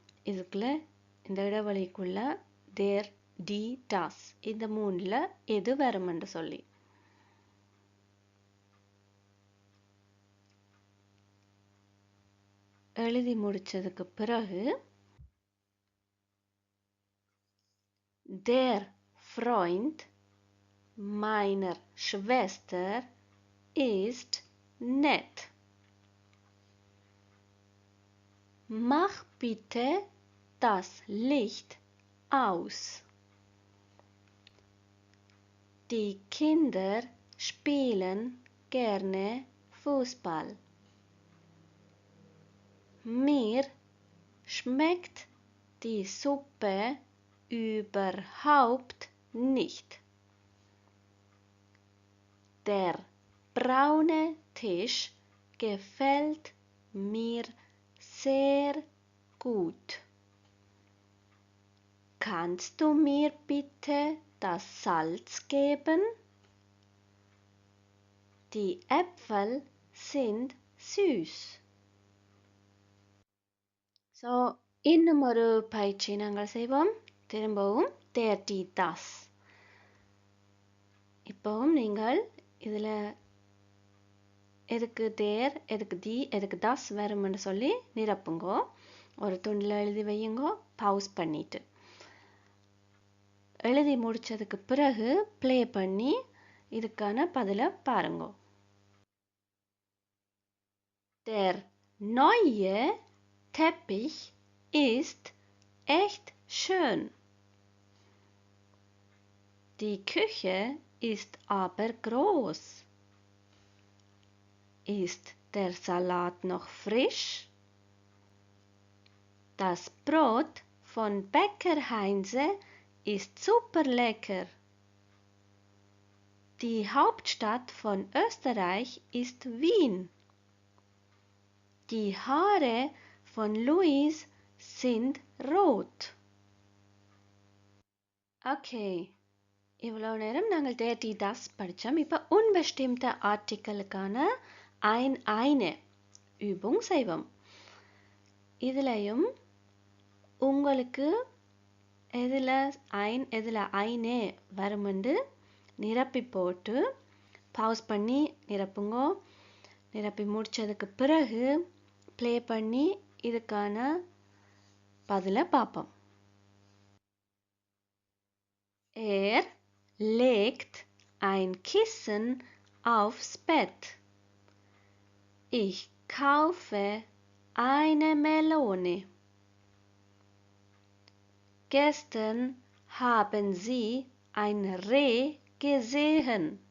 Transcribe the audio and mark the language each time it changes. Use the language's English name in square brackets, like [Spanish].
[Tamil] இதுக்குள்ள இந்த இடைவெளிக்குள்ள der, die, das இந்த மூணுல எது வரும் என்று சொல்லி எழுதி முடிச்சதுக்கு பிறகு [German] der Freund meiner Schwester ist nett. Mach bitte das Licht aus. Die Kinder spielen gerne Fußball. Mir schmeckt die Suppe überhaupt nicht. Der braune Tisch gefällt mir sehr gut. Kannst du mir bitte das Salz geben? Die Äpfel sind süß. [Tamil] So இன்னும் ஒரு பயிற்சி நாங்கள் செய்வோம். திரும்பவும் der, die, das. இப்போவும் நீங்கள் இதில் எதுக்கு der, எதுக்கு die, எதுக்கு das வரும்னு சொல்லி நிரப்புங்கோ. ஒரு துண்டில் எழுதி வையுங்கோ, பவுஸ் பண்ணிட்டு. எழுதி முடிச்சதுக்கு பிறகு ப்ளே பண்ணி இதுக்கான பதிலை பாருங்கோ. [German] Der neue Teppich ist echt schön. Die Küche ist aber groß. Ist der Salat noch frisch? Das Brot von Bäcker Heinze ist super lecker. Die Hauptstadt von Österreich ist Wien. Die Haare von Louis sind rot. [Tamil] Okay, இவ்வளோ நேரம் நாங்கள் der, die, das படித்தோம். இப்போ unbestimmte Artikelக்கான eine Übung செய்வோம். இதுலையும் உங்களுக்கு எதில் எதில் eine வருமென்று நிரப்பி போட்டு பவுஸ் பண்ணி நிரப்புங்கோ. நிரப்பி முடித்ததுக்கு பிறகு ப்ளே பண்ணி இதுக்கான பதிலை பார்ப்போம். [German] Er legt ein Kissen aufs Bett. Ich kaufe eine Melone. Gestern haben Sie ein Reh gesehen.